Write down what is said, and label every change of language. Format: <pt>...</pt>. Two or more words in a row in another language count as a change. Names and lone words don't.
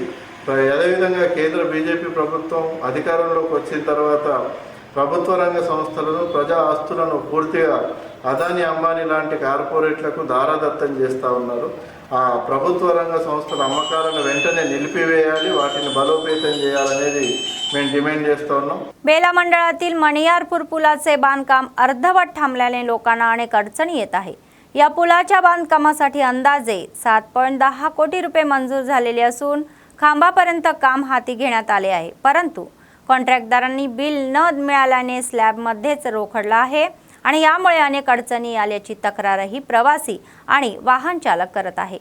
<te>అదేవిధంగా కేంద్ర బీజేపీ ప్రభుత్వం అధికారంలోకి వచ్చిన తర్వాత ప్రభుత్వ రంగ సంస్థలను, ప్రజా ఆస్తులను పూర్తిగా అదాని, అంబానీ లాంటి కార్పొరేట్లకు దారాదత్తం చేస్తూ ఉన్నారు. ఆ ప్రభుత్వ రంగ సంస్థల అమ్మకాలను వెంటనే నిలిపివేయాలి, వాటిని बलोपेतन చేయాలనేది మేము डिमांड చేస్తూ ఉన్నాం.</te> <mr>बेला मंडळातील मणियारपूर पुलाचे बांधकाम अर्धवट थांबल्याने लोकांना अनेक अडचणी येत आहे. या पुलाच्या बांधकामासाठी अंदाजे 7.10 कोटी रुपये मंजूर झालेले असून खांबापर्यंत काम हाती घेण्यात आले आहे. परंतु कॉन्ट्रॅक्टदारांनी बिल न मिळाल्याने स्लॅबमध्येच रोखडला आहे आणि यामुळे अनेक अडचणी आल्याची तक्रारही प्रवासी आणि वाहन चालक करत आहे.</mr>